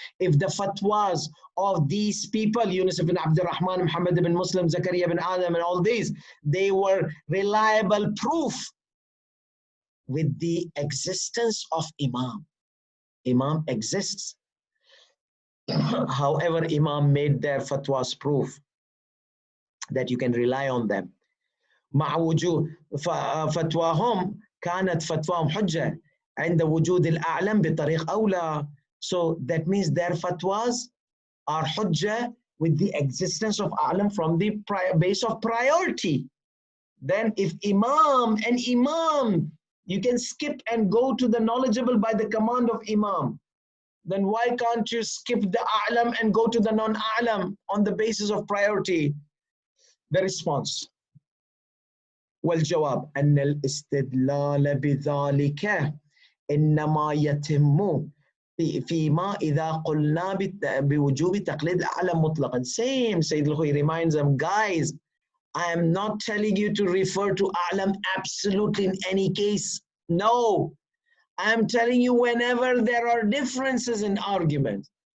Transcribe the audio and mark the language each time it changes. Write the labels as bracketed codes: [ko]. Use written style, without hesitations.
[en] If the fatwas of these people, Yunus ibn Abdul Rahman, Muhammad ibn Muslim, Zakaria ibn Adam, and all these, they were reliable proof with the existence of Imam. Imam exists. However, Imam made their fatwas proof that you can rely on them. [ar] مع وجود فتواهم كانت فتواهم حجة عند وجود الأعلم بطريق أولى. [en] So that means their fatwas are hujjah with the existence of A'lam from the base of priority. Then if Imam, you can skip and go to the knowledgeable by the command of Imam. Then why can't you skip the A'lam and go to the non-A'lam on the basis of priority? The response. [ar] والجواب أن الاستدلال بذلك إنما يتم فيما إذا قلنا بوجوب تقليد الأعلم مطلقا. [en] Same, Sayyid Alkhoei reminds them, guys, I am not telling you to refer to A'lam absolutely in any case. No, I am telling you whenever there are differences in arguments.